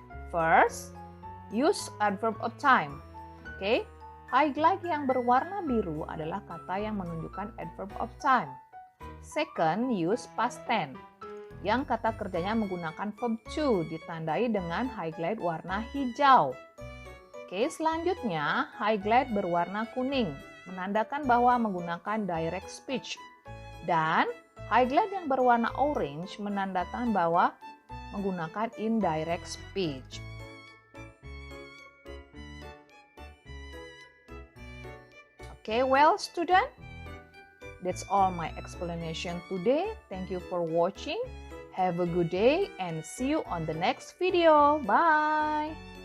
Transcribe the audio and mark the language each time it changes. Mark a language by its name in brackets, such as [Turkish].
[English] First, use adverb of time. Oke? [Indonesian] Highlight yang berwarna biru adalah kata yang menunjukkan adverb of time. [English] Second, use past tense. [Indonesian] Yang kata kerjanya menggunakan verb to ditandai dengan highlight warna hijau. Oke, selanjutnya highlight berwarna kuning menandakan bahwa menggunakan direct speech. Dan highlight yang berwarna orange menandakan bahwa menggunakan indirect speech. [English] Okay, well student, that's all my explanation today. Thank you for watching. Have a good day and see you on the next video. Bye!